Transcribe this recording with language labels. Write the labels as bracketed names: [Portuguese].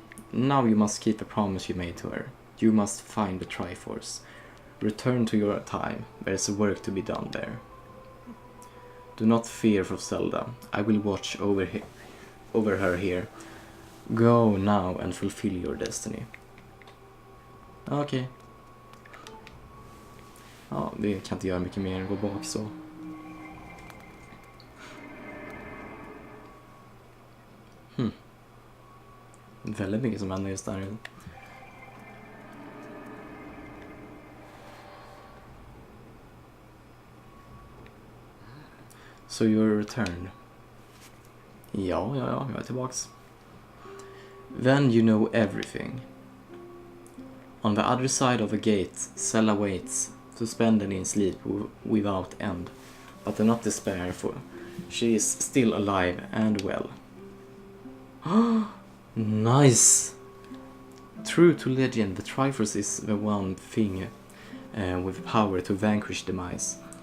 [English] Now you must keep the promise you made to her. You must find the Triforce. Return to your time. There's work to be done there. Do not fear for Zelda. I will watch over her here. Go now and fulfill your destiny. [Swedish] Okej. Ja, det kan inte göra mycket mer än gå bak så. Väldigt mycket som händer just där. [English] So you're returned. [Swedish] Ja, jag är tillbaks. [English] Then you know everything. On the other side of the gate, Zelda waits, suspended in sleep without end. But do not despair, for she is still alive and well. Nice! True to legend, the Triforce is the one thing with power to vanquish demise.